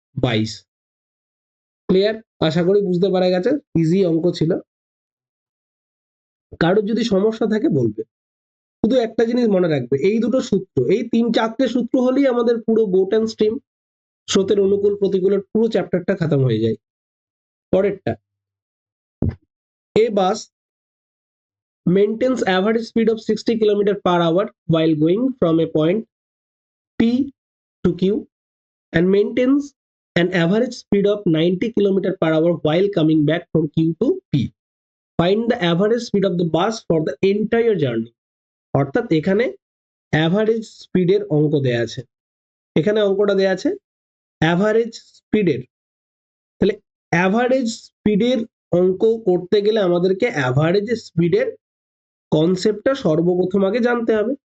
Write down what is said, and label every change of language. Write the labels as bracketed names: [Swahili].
[Bangla] 22। Clear? আশা করি বুঝতে পারা গেছে, ইজি অঙ্ক ছিল। কারোর যদি সমস্যা থাকে বলবে। শুধু একটা জিনিস মনে রাখবে, এই দুটো সূত্র, এই 3-4টে সূত্র হলেই আমাদের পুরো বোট অ্যান্ড স্ট্রিম, স্রোতের অনুকূল প্রতিকূলের পুরো চ্যাপ্টারটা খতম হয়ে যায়। [English] পরেরটা, a bus maintains average speed of 60 km per hour while going from a point P to Q, and maintains an average speed of 90 km per hour while coming back from Q to P. Find the average speed of the bus for the entire journey. [Bangla] অর্থাৎ এখানে average স্পিডের অঙ্ক দেয়া আছে, এখানে অঙ্কটা দেয়া আছে অ্যাভারেজ স্পিডের। তাহলে অ্যাভারেজ স্পিডের অঙ্ক করতে গেলে আমাদেরকে অ্যাভারেজ স্পিডের কনসেপ্টটা সর্বপ্রথম আগে জানতে হবে।